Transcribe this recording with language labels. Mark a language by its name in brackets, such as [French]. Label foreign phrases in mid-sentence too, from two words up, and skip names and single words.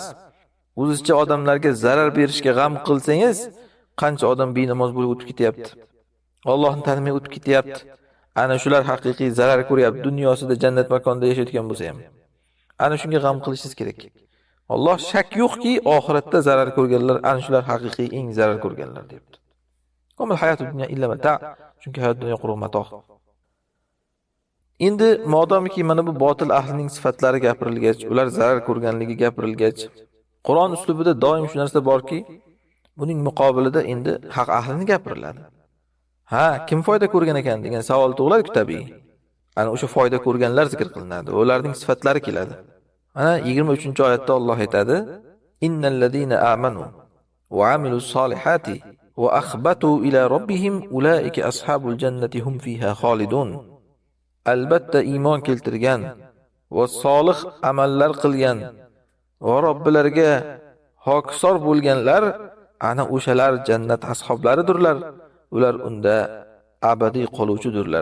[Uzbek] O'zizcha odamlarga zarar berishga g'am qilsangiz, qancha odam benamoz bo'lib o'tib ketyapti. Allohni tanimay o'tib ketyapti. Ana shular haqiqiy zarar ko'ryapti, dunyosida jannat makonida yashayotgan bo'lsa ham. Ana shunga g'am qilishingiz kerak. Alloh shak yo'qki, oxiratda zarar ko'rganlar ana shular haqiqiy eng zarar ko'rganlar debdi. [Arabic] وما الحياة الدنيا إلا متاع, [Uzbek] chunki hayot dunyo quruq matoh. Endi modomiki mana bu botil ahlining sifatlari gapirilgach, ular zarar ko'rganligi gapirilgach, Qur'on uslubida doim shu narsa borki, buning muqobilida endi haq ahlini gapiriladi. Kim foyda ko'rgan ekan degan savol tug'iladi tabiiy. Ana o'sha foyda ko'rganlar zikr qilinadi. Ularning sifatlari keladi. Ana 23-oyatda Alloh aytadi: [Arabic] "إن الذين آمنوا وعملوا الصالحات وأخبتوا إلى ربهم أولئك أصحاب الجنة هم فيها خالدون." [Uzbek] Albatta iymon keltirgan va solih amallar qilgan va robbilariga hokisor bo'lganlar ana o'shalar jannat ashablaridirlar. Ular unda abadiy qoluvchidirlar.